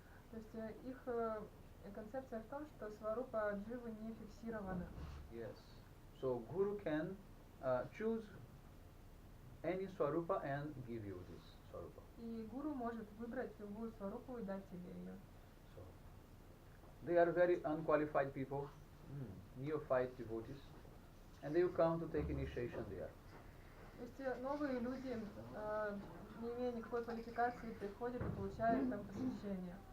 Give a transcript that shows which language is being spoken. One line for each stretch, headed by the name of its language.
Russian: То есть их концепция в том, что сварупа дживы не фиксирована.
English: Yes. So Guru can choose any Swarupa and give you this Swarupa.
Russian: И гуру может выбрать любую сварупу и дать тебе ее.
English: So they are very unqualified people, neophyte devotees, and they will come to take initiation there.
Russian: То есть новые люди, не имея никакой квалификации, приходят и получают там посвящение.